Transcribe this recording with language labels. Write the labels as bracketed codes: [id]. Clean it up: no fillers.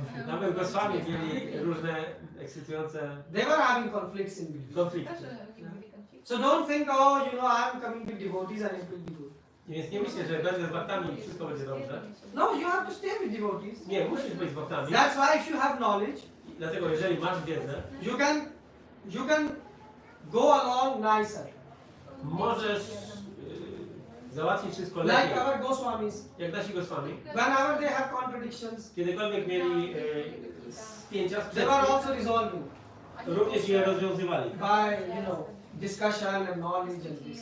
[pl] Nawet Goswami mieli różne ekscytujące [en] They were having conflicts in between. [pl] konflikty. [en] So don't think, oh, you know, I'm coming with devotees and it will be good. [pl] Więc nie myślę, że będę z bhaktami i wszystko będzie dobrze. [en] No, you have to stay with devotees. [pl] Nie, musisz być z bhaktami. [en] That's why if you have knowledge, [pl] Dlatego jeżeli masz wiedzę, [en] you can go along nicer. [pl] możesz załatwić wszystko [en] Like [pl] lepiej. [en] our Goswamis. [pl] Jak nasi Goswami. [en] Whenever they have contradictions, [pl] Kiedykolwiek mieli spięcia, [en] they were [pl] sprzeczki, [en] also resolving [pl] również je rozwiązywali. [en] by, discussion and knowledge and this.